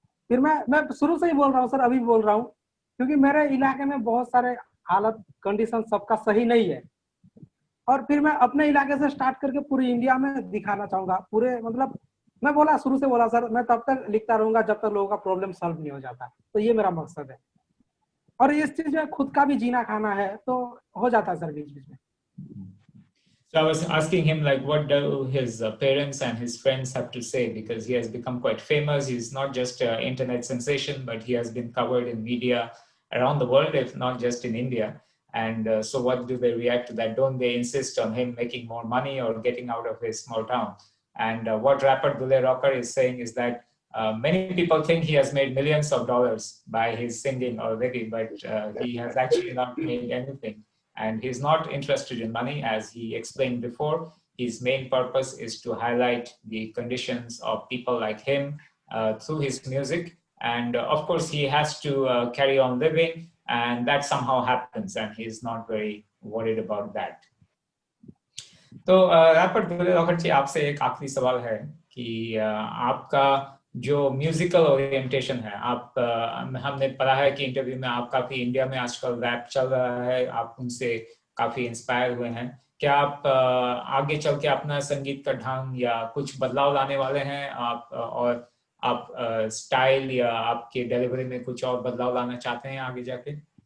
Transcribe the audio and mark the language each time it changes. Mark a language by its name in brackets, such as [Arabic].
[Hindi] फिर मैं शुरू से ही बोल रहा हूँ सर, अभी बोल रहा हूँ, क्योंकि मेरे इलाके में बहुत सारे हालत कंडीशन सबका सही नहीं है, और फिर मैं अपने इलाके से स्टार्ट करके पूरी इंडिया में दिखाना चाहूंगा। पूरे मतलब मैं शुरू से बोला सर, मैं तब तक लिखता रहूंगा जब तक लोगों का प्रॉब्लम सॉल्व नहीं हो जाता। तो ये मेरा मकसद है, और इस चीज में खुद का भी जीना खाना है तो हो जाता है सर बीच बीच में। [English] So I was asking him like, what do his parents and his friends have to say, because he has become quite famous. He's not just an internet sensation, but he has been covered in media around the world, if not just in India. And so what do they react to that? Don't they insist on him making more money or getting out of his small town? And what rapper Dule Rocker is saying is that many people think he has made millions of dollars by his singing already, but he has actually not made anything. And he's not interested in money, as he explained before. His main purpose is to highlight the conditions of people like him through his music. And of course, he has to carry on living, and that somehow happens, and he's not very worried about that. [Hindi] तो wrapper Dhule rocker जी, आपसे एक आखिरी सवाल है कि आपका जो musical orientation है, आप हमने पढ़ा है कि इंटरव्यू में आप काफी इंडिया में आजकल रैप चल रहा है, आप उनसे काफी इंस्पायर हुए हैं। क्या आप आगे चल के अपना संगीत का ढंग या कुछ बदलाव लाने वाले हैं आप, और आप स्टाइल या आपके डिलीवरी में कुछ और बदलाव लाना चाहते हैं आगे जाके?